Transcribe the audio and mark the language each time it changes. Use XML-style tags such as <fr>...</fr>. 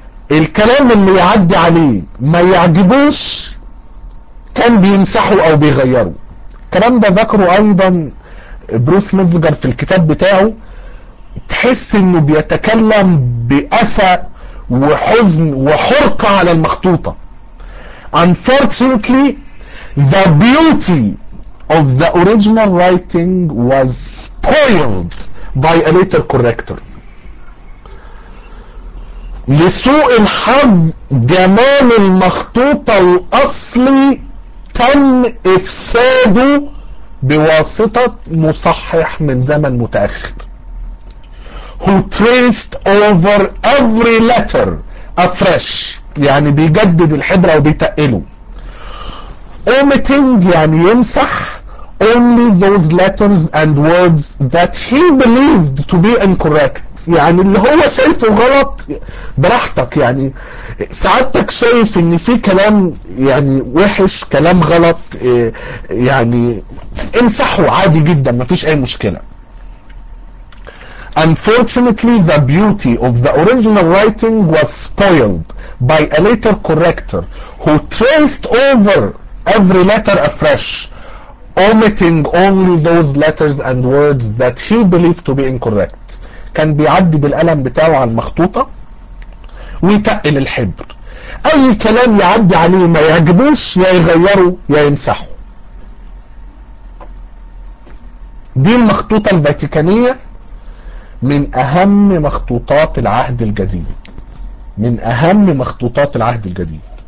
<ar>الكلام اللي يعدي عليه ما يعجبوش كان بيمسحه او بيغيره. الكلام ده ذكره ايضا بروس متزجر في الكتاب بتاعه، تحس انه بيتكلم بأسى وحزن وحرقة على المخطوطة.</ar> <en>Unfortunately the beauty of the original writing was spoiled by a later corrector.</en> <ar>لسوء الحظ جمال المخطوطة الأصلي تم إفساده بواسطة مصحح من زمن متأخر</ar> <en>who traced over every letter afresh،</en> <ar>يعني بيجدد الحبر وبيتقله.</ar> <en>Omitting</en> <ar>يعني يمسح</ar> <en>only those letters and words that he believed to be incorrect،</en> <ar>يعني اللي هو شايفه غلط براحتك، يعني سعادتك شايف ان في كلام يعني وحش كلام غلط يعني امسحه عادي جدا مفيش اي مشكلة.</ar> <en>Unfortunately the beauty of the original writing was spoiled by a later corrector who traced over every letter afresh omitting only those letters and words that he believed to be incorrect.</en> <ar>كان بيعدي بالقلم بتاعه على المخطوطة ويتقل الحبر، اي كلام يعدي عليه ما يعجبوش يا يغيره يا يمسحه. دي المخطوطة الفاتيكانية من اهم مخطوطات العهد الجديد، من اهم مخطوطات العهد الجديد.</ar>